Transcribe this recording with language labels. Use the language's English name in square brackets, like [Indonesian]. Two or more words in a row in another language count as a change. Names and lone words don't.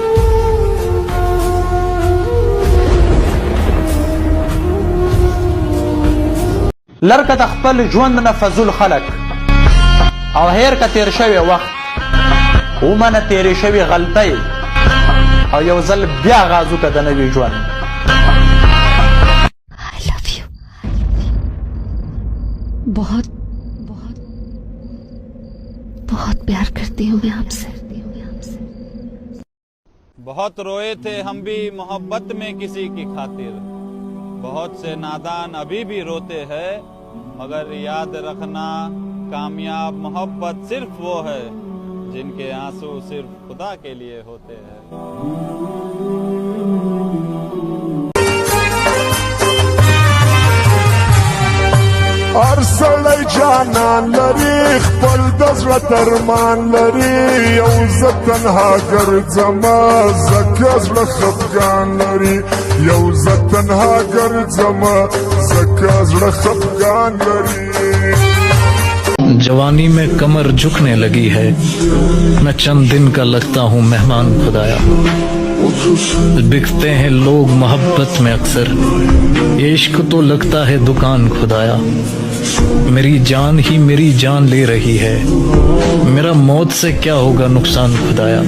[Pashto] لرې کړه خپل ژوند نه فضول خلق او هیر که تیر شوی وخت ومنه تیرې شوی غلطۍ او یو ځل بیا غازو که د نوي ژوند. [Urdu] بہت بہت بہت پیار کرتی ہوں میں آپ سے. بہت روئے تھے ہم بھی محبت میں کسی کی خاطر، بہت سے نادان ابھی بھی روتے ہیں، مگر یاد رکھنا کامیاب محبت صرف وہ ہے جن کے آنسو صرف خدا کے لیے ہوتے ہیں. [Pashto] ارسلی جانان لري خپل د زړه ترمان لري یو زه تنها ګرځمه ځکه زړه خفګان لري یو زه تنها ګرځمه ځکه زړه خفګان لري [Urdu] جوانی میں کمر جھکنے لگی ہے، میں چند دن کا لگتا ہوں مہمان خدایا. بکتے ہیں لوگ محبت میں اکثر، عشق تو لگتا ہے دکان خدایا. میری جان ہی میری جان لے رہی ہے، میرا موت سے کیا ہوگا نقصان خدایا.